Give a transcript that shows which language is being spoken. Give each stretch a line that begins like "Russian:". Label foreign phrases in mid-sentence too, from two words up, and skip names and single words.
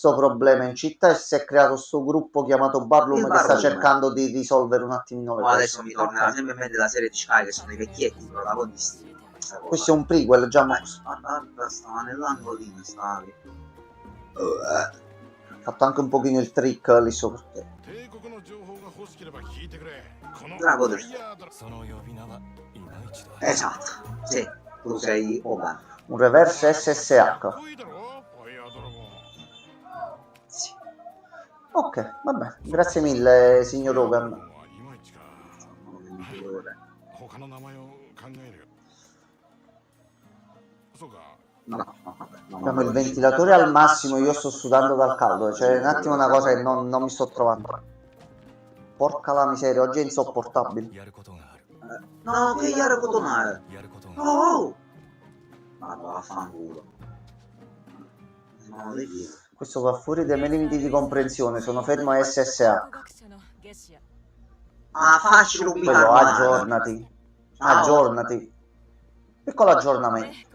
Italian: sto problema in città e si è creato sto gruppo chiamato Barloom Il che sta Barloom. cercando di risolvere un attimino le Ma cose. adesso mi torna sempre in mente la serie di Sky che sono i vecchietti i protagonisti. Questo è un prequel, già mosso. Guarda, stava nell'angolino, stavi. Ha fatto anche un pochino il trick lì sopra.
Japanese: 帝国の情報が欲しければ聞いてくれ。このドラゴンですファイヤードラその呼び名はいまいちだ
Italian: Esatto, sì, tu sei Hogan. Un
English: reverse SSH.
Japanese: かっこいいだろファイヤードラゴン。
Italian: Sì. Ok, vabbè. Grazie mille, signor Hogan.
Japanese: いまいちか。他の名前を考えるよ。そうか。
Italian: No, no, vabbè, no, Abbiamo il no, ventilatore al massimo, io sto sudando dal caldo. Cioè, un attimo una cosa che non mi sto trovando. Porca la miseria, oggi è insopportabile.
Japanese: やることがある
Italian: No, che gli era cotonare.
Japanese: やることがある
Italian: Oh! Ma vaffanculo. No, devi. Questo va fuori dai miei limiti di comprensione, sono fermo a SSH. Ah, facile un Quello, aggiornati. Aggiornati. Piccolo aggiornamento.